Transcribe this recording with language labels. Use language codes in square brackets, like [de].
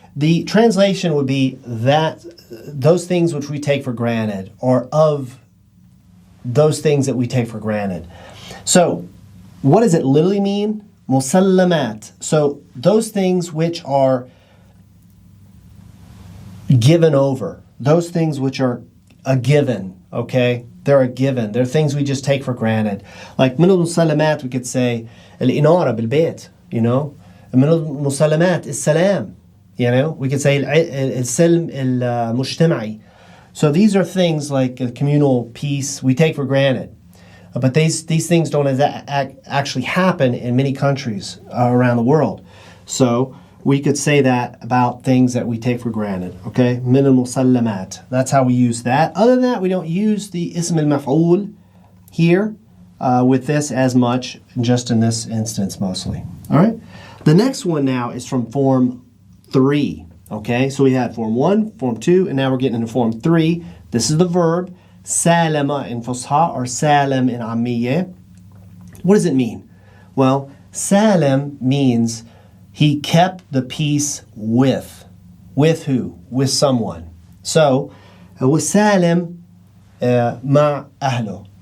[en] The translation would be those things which we take for granted, or of those things that we take for granted. So, what does it literally mean? Musallamat. So, those things which are given over. Those things which are a given, okay? They're a given. They're things we just take for granted. Like, [ar] من المسلمات, [en] we could say, [ar] الإنارة بالبيت, من المسلمات السلام, we could say السلم المجتمعي. [en] So these are things like communal peace we take for granted. But these things don't actually happen in many countries around the world. So we could say that about things that we take for granted. Okay? [ar] من المسلمات. [en] That's how we use that. Other than that, we don't use the ism al-maf'ul here with this as much, just in this instance mostly. All right? The next one now is from form 3. Okay, so we had form 1, form 2, and now we're getting into form 3. This is the verb, salama in Fusha, or salam in Ammiya. What does it mean? Well, salam means he kept the peace with. With who? With someone. [ar] So, وسالم مع أهله.